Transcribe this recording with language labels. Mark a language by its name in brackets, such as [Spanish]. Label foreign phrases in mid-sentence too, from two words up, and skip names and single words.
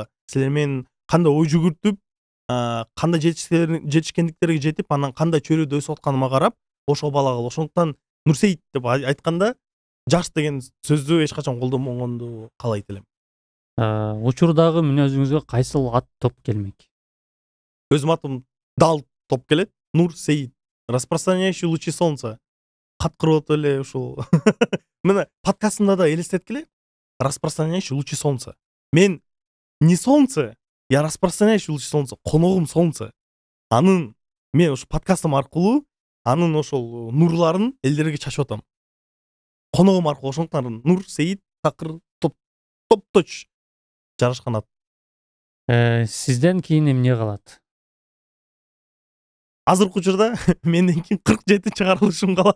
[Kyrgyz] Силер мен кандай ой жүгүртүп, кандай жетишкендиктерге жетип, анан кандай чөйрөдө өсүп атканыма карап, ошого балагыла. Ошондуктан Нурсейит деп айтканда жаш деген сөздү эч качан колдонбогонду каалайт элем. Учурдагы мүнөзүңүзгө кайсыл ат топ келмек? Өзүм атым дал топ келет. Нурсейит. [Russian] Распространяющий лучи солнца. [Kyrgyz] Каткырып эле ушул. Мына подкастымда да элестеткиле. [Russian] Распространяющий лучи солнца. Мен не солнце, я распространяющий лучи солнца. [Kyrgyz] Коногум солнце. Анын мен ушу подкастым аркылуу анын ошол нурларын элдерге чачып атам. Коногум аркылуу. Ошондуктан Нурсейит такыр топточ жарашкан ат. Сизден кийин эмне калат? Азыркы учурда менден кийин 47 чыгарылышым калат.